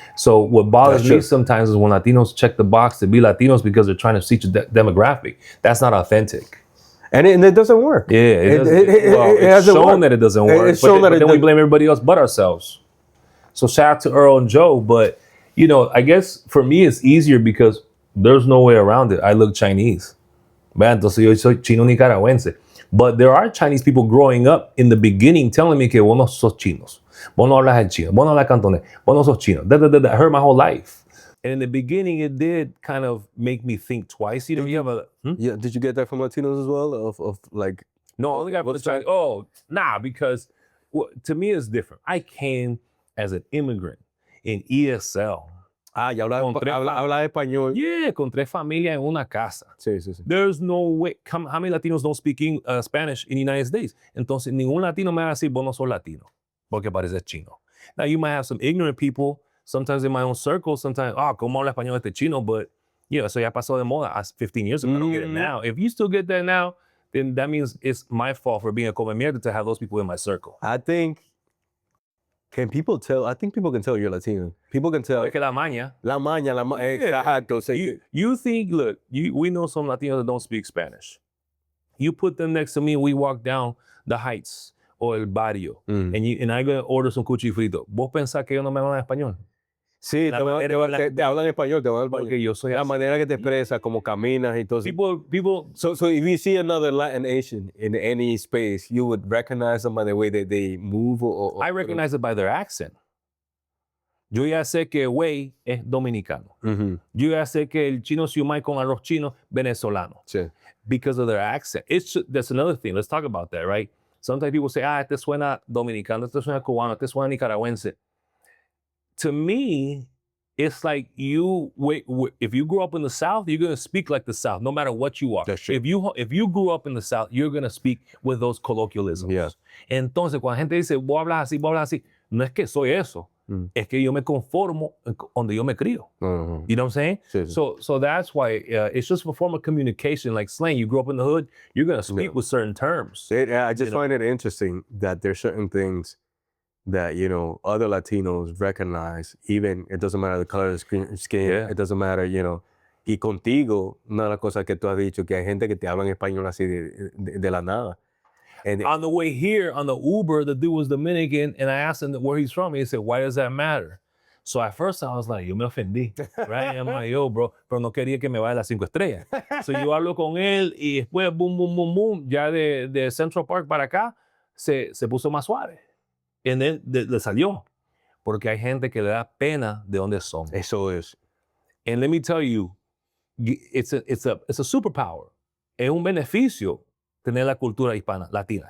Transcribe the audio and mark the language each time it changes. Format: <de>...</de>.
<en>So what bothers me sometimes is when Latinos check the box to be Latinos because they're trying to teach a demographic. That's not authentic. And it doesn't work. Yeah, it's shown that it doesn't work. But then we blame everybody else but ourselves. So shout out to Earl and Joe. But, I guess for me it's easier because there's no way around it. I look Chinese.</en> <es>Entonces yo soy chino nicaragüense.</es> <en>But there are Chinese people growing up in the beginning telling me</en> <es>que vos no sos chinos. Vos no hablas el chino. Vos no hablas cantonés. Vos no sos chino.</es> <en>I heard my whole life. And in the beginning, it did kind of make me think twice. You have a... Yeah, did you get that from Latinos as well? Of like... No, I only got from the Chinese. Oh, nah, because to me it's different. I came as an immigrant in ESL.</en> <es>Ya habla español. Yeah, con 3 familias en una casa. Sí.</es> <en>There's no way. How many Latinos don't speak Spanish in the United States?</en> <es>Entonces, ningún Latino me va a decir, vos no sos Latino, porque pareces chino.</es> <en>Now, you might have some ignorant people, sometimes in my own circle, sometimes,</en> <es>¿cómo habla español este chino?</es> <en>But,</en> <es>eso ya pasó de moda</es> <en>15 years ago. I don't get it now. If you still get that now, then that means it's my fault for being a</en> <es>come mierda</es> <en>to have those people in my circle. I think... Can people tell? I think people can tell you're Latino. People can tell.</en> <es>Es que la maña. Exacto.</es> <en>You think, look, we know some Latinos that don't speak Spanish. You put them next to me and we walk down the Heights or El Barrio and I go order some cuchi frito.</en> <es>¿Vos pensás que ellos no me hablan español? Sí, te hablan español, te hablan español. Porque yo soy la manera que te expresas, como caminas y todo.</es> <en>People. So if you see another Latin Asian in any space, you would recognize them by the way that they move. I recognize it by their accent.</en> <es>Yo ya sé que güey es dominicano. Yo ya sé que el chino siumai con arroz chino venezolano. Sí.</es> <en>Because of their accent. That's another thing. Let's talk about that, right? Sometimes people say,</en> <es>este suena dominicano, este suena cubano, este suena nicaragüense.</es> <en>To me, it's like if you grew up in the South, you're going to speak like the South, no matter what you are. That's true. If you grew up in the South, you're going to speak with those colloquialisms. Yeah.</en> <es>Entonces, cuando la gente dice, vos hablas así, no es que soy eso. Es que yo me conformo donde yo me crío.</es> <en>You know what I'm saying?</en> <es>Sí.</es> <en>So that's why it's just a form of communication, like slang. You grew up in the hood, you're going to speak with certain terms. I just find it interesting that there's certain things that, other Latinos recognize, even, it doesn't matter the color of the skin, it doesn't matter,</en> <es>y contigo, una de las cosas que tú has dicho, que hay gente que te habla en español así de la nada.</es> <en>And on the way here, on the Uber, the dude was Dominican, and I asked him where he's from, and he said, why does that matter? So at first I was like,</en> <es>yo me ofendí,</es> <en>right? I'm like, yo, bro,</en> <es>pero no quería que me vaya a las 5 estrellas. So yo hablo con él, y después, boom, ya de Central Park para acá, se puso más suave. Y le salió. Porque hay gente que le da pena de dónde son. Eso es.</es> <en>And let me tell you, it's a superpower.</en> <es>Es un beneficio tener la cultura hispana, latina.</es>